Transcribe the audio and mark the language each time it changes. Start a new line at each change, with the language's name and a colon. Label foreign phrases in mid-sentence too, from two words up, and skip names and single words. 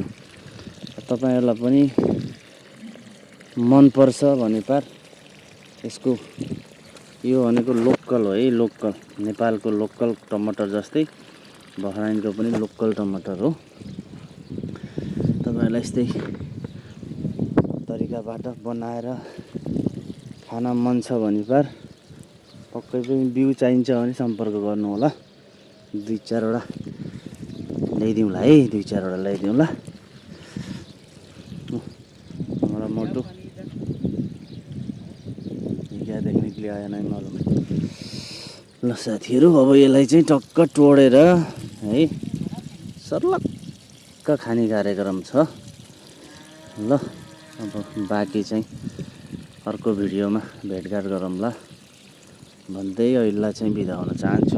Nepali: तपाईँहरूलाई पनि मन पर्छ भने पार यसको, यो भनेको लोकल हो है, लोकल नेपालको लोकल टमाटर जस्तै बहराइनको पनि लोकल टमाटर हो। तपाईँहरूलाई यस्तै तरिकाबाट बनाएर खान मन छ भने पार पक्कै पनि बिउ चाहिन्छ भने सम्पर्क गर्नु होला। दुई चारवटा ल्याइदिउँला है, ल्याइदिउँला।
Hindi: हमारा मोटू क्या देखने के लिए आया नहीं मालूम।
Nepali: ल साथीहरू, अब यसलाई चाहिँ टक्क टोडेर है सर्लक्क खाने कार्यक्रम छ। ल अब बाँकी चाहिँ अर्को भिडियोमा भेटघाट गरौँला भन्दै अहिले चाहिँ बिदा हुन चाहन्छु।